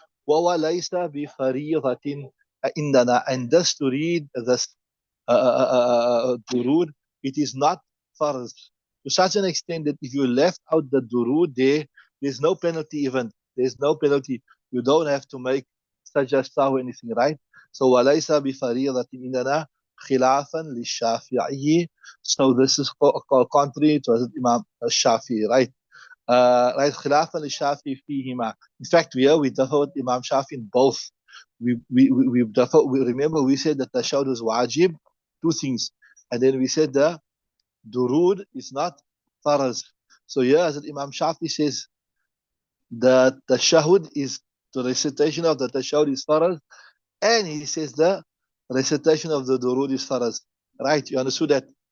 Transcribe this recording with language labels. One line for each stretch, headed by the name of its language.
Arabic: وهو ليس بفريضة عندنا,
English: and thus to read this durud, it is not farz, to such an extent that if you left out the durud there's no penalty even. There's no penalty. You don't have to make sajda or anything, right?
Arabic: So وَلَيْسَ بِفَرِيضَةٍ إِنَّنَا خِلَافًا لِلشَّافِعِيِّ.
English: So this is contrary to Imam Shafi'i, right?
Arabic: Right, خِلَافًا لِلشَّافِعِيِّ فِيهِمَا.
English: In fact, we differ with Imam Shafi'i in both. We differ. Remember, we said that tashahud is wajib, 2 things. And then we said the durud is not farz. So here, as Imam Shafi'i says, the tashahud is, the recitation of the tashahud is farz, and he says the recitation of the durud is farz. Right? You understood that?